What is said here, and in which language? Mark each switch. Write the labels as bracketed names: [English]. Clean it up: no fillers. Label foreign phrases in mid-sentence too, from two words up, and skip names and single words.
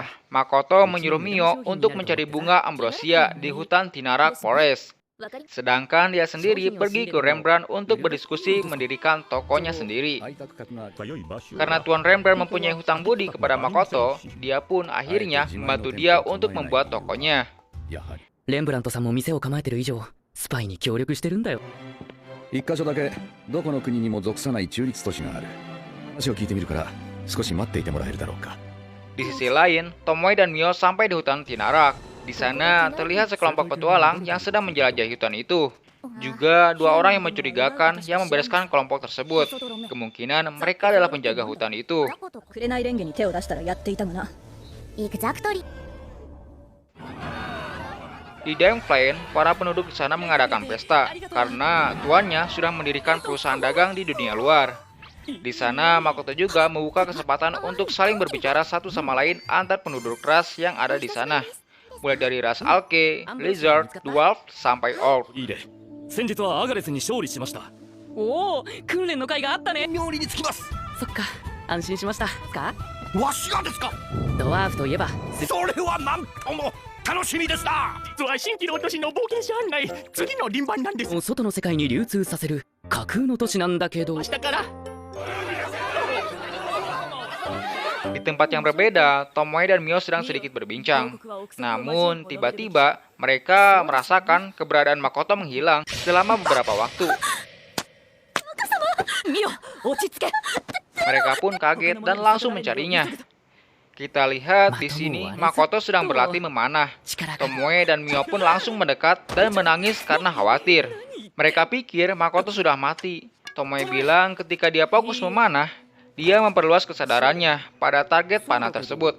[Indonesian] Makoto menyuruh Mio untuk mencari bunga ambrosia di hutan Tinarak Forest. Sedangkan dia sendiri pergi ke Rembrandt untuk berdiskusi mendirikan tokonya sendiri. Karena Tuan Rembrandt mempunyai hutang budi kepada Makoto, dia pun akhirnya membantu dia untuk membuat tokonya. [Japanese] Rembrandt-sanも店を構えてる以上、スパイに協力してるんだよ。一箇所だけどこの国にも属さない中立都市がある。話を聞いてみるから少し待っていてもらえるだろうか。 [Indonesian] Di sisi lain, Tomoe dan Mio sampai di hutan Tinarak. Di sana terlihat sekelompok petualang yang sedang menjelajahi hutan itu. Juga 2 orang yang mencurigakan yang membereskan kelompok tersebut. Kemungkinan mereka adalah penjaga hutan itu. Di Demplain, para penduduk di sana mengadakan pesta karena tuannya sudah mendirikan perusahaan dagang di dunia luar. Di sana, Makoto juga membuka kesempatan untuk saling berbicara satu sama lain antar penduduk ras yang ada di sana. Mulai dari ras Alke, Lizard, Dwarf, sampai Orc. [Japanese] 先日はアガレスに勝利しました。おお、訓練の甲斐があったね。妙理につきます。そっか、安心しましたか。わしがですか。ドワーフといえばそれはなんとも楽しみですな。実は新規の都市の冒険者案内、次の輪番なんです。外の世界に流通させる架空の都市なんだけど。明日から。 [Indonesian] Di tempat yang berbeda, Tomoe dan Mio sedang sedikit berbincang. Namun, tiba-tiba mereka merasakan keberadaan Makoto menghilang selama beberapa waktu. [Japanese] ミオ落ち着け [Indonesian] Mereka pun kaget dan langsung mencarinya. Kita lihat di sini Makoto sedang berlatih memanah. Tomoe dan Mio pun langsung mendekat dan menangis karena khawatir. Mereka pikir Makoto sudah mati. Tomoe bilang ketika dia fokus memanah, dia memperluas kesadarannya pada target panah tersebut.